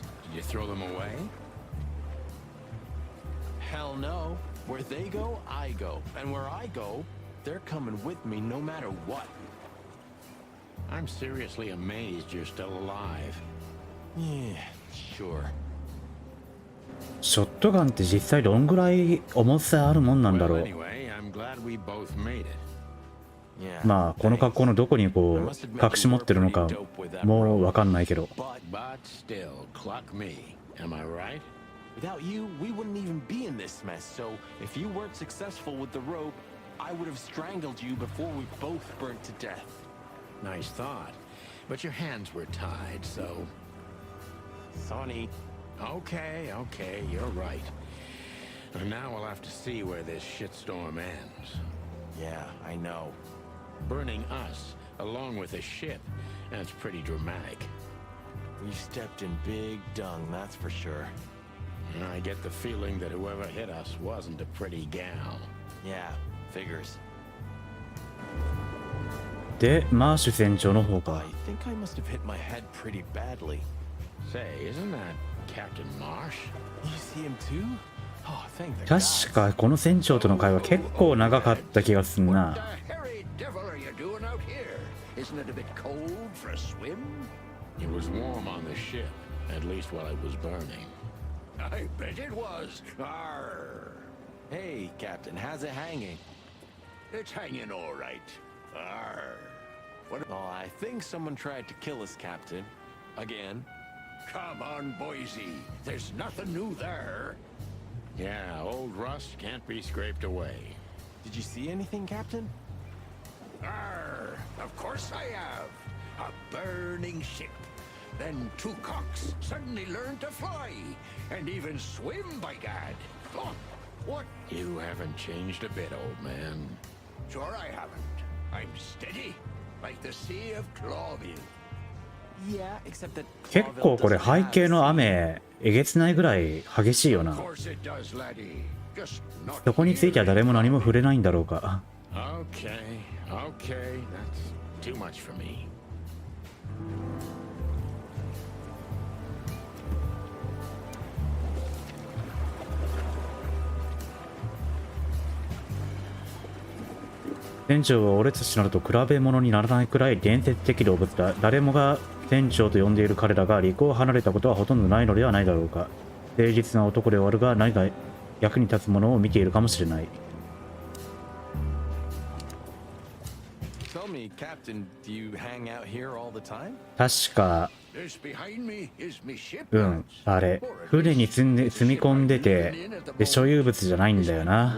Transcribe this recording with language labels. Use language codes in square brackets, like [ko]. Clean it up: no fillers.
[en] Did you throw them away? Hell no. Where they go, I go. And where I go, they're coming with me no matter what. I'm seriously amazed you're still alive. Yeah, sure. [ja] ショットガンって実際どんぐらい重さあるもんなんだろう。 [en] Well, anyway, I'm glad we both made it. Yeah. [ja] まあこの格好のどこにこう隠し持ってるのかもうわかんないけど。 [en] But still, clock me. Am I right? Without you, we wouldn't even be in this mess. So if you weren't successful with the rope, I would have strangled you before we both burnt to death. Nice thought. But your hands were tied, so... Sonny. Okay, you're right. And now we'll have to see where this shitstorm ends. Yeah, I know. Burning us, along with the ship, that's pretty dramatic. We stepped in big dung, that's for sure. And I get the feeling that whoever hit us wasn't a pretty gal. Yeah, figures. [ja] で、マーシュ船長の方か。 [en] I think I must have hit my head pretty badly. Say, isn't that Captain Marsh? You see him too? Oh, thank the gods. [ja] 確かこの船長との会話結構長かった気がすんな。 [en] What the hairy devil are you doing out here? Isn't it a bit cold for a swim? It was warm on the ship, at least while it was burning. I bet it was. Arr. Hey, Captain, how's it hanging? It's hanging all right. Arr. What? Oh, I think someone tried to kill us, Captain. Again. Come on, Boise. There's nothing new there. Yeah, old rust can't be scraped away. Did you see anything, Captain? Arr. Of course I have. A burning ship. Then two cocks suddenly learned to fly. And even swim, by gad. Oh, what? You haven't changed a bit, old man. Sure I haven't. I'm steady. Like the Sea of Clawville. Yeah, except that [ja] 結構これ背景の雨えげつないぐらい激しいよな。 [en] Of course it does, laddie. Just not [ja] そこについては誰も何も触れないんだろうか。 [en] Okay, that's too much for me. [ja] 船長は俺たちなどと比べ物にならないくらい伝説的動物だ。誰もが船長と呼んでいる彼らが陸を離れたことはほとんどないのではないだろうか。誠実な男ではあるが役に立つものを見ているかもしれない。 [en] Tell me, Captain, do you hang out here all the time? [ja] 確か [en] This behind me is me ship. [ja] あれ船に積み込んでてで所有物じゃないんだよな。